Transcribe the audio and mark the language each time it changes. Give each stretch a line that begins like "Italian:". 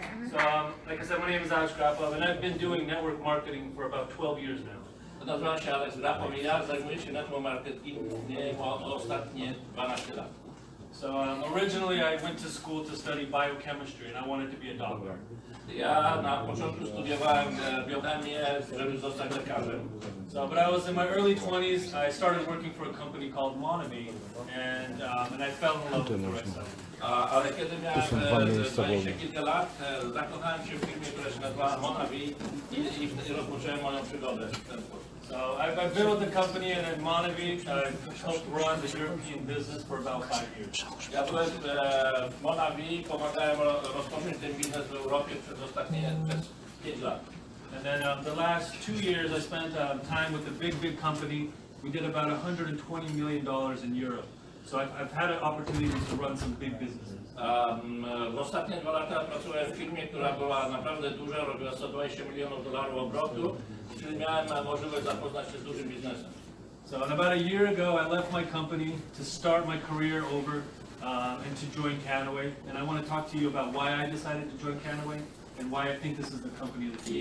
English: So, like I said, my name is Alex Krakow, and I've been doing network marketing for about 12 years now.
Polish: Nazywam się Alex Krakow i ja zajmuję się network marketingiem ostatnie 12 lat.
English: So originally I went to school to study biochemistry, and I wanted to be a doctor.
Polish: Ja na początku studiowałem biochemię, żeby zostać lekarzem.
English: So, but I was in my early 20s. I started working for a company called KannaWay, and I fell in love with the restaurant.
Polish: Ale kiedy miałem 20 kilka lat, zakochałem się w firmie, która się nazywała KannaWay i rozpocząłem moją przygodę w ten sposób.
English: So I've been with the company, and at KannaWay I've helped run the European business for about 5 years.
Polish: Ja byłem w KannaWay, pomagałem rozpocząć ten biznes w Europie przez 5 lat.
English: And then the last 2 years I spent time with a big company. We did about $120 million in Europe. So I've had opportunities to run some big businesses.
Polish: W ostatnie 2 lata pracowałem w firmie, która była naprawdę duża, robiła $120 milionów obrotu, czyli miałem możliwość zapoznać się z dużym biznesem.
English: So about a year ago I left my company to start my career over and to join KannaWay. And I want to talk to you about why I decided to join KannaWay and why I think this is the company of the future.